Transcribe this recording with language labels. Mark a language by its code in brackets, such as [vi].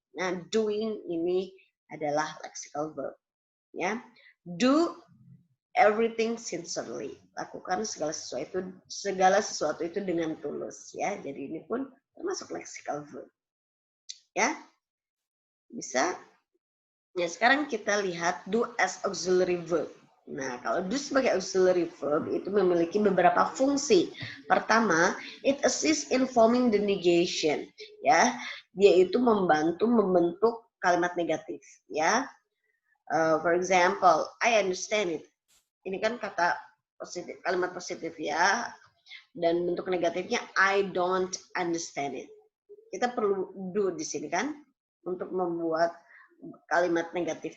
[id] Nah, doing ini adalah lexical verb. [en] Ya, do everything sincerely. [id] Lakukan segala sesuatu itu dengan tulus. Ya, jadi ini pun termasuk lexical verb. Ya, bisa. Ya, sekarang kita lihat [en] do as auxiliary verb. [id] Nah, kalau do sebagai auxiliary verb itu memiliki beberapa fungsi. Pertama, [en] it assists in forming the negation. [id] Ya, dia itu membantu membentuk kalimat negatif. [en] Ya, for example, I understand it. [id] Ini kan kata positif, kalimat positif ya. Dan bentuk negatifnya [en] I don't understand it. [id] Kita perlu do di sini kan untuk membuat kalimat negatif.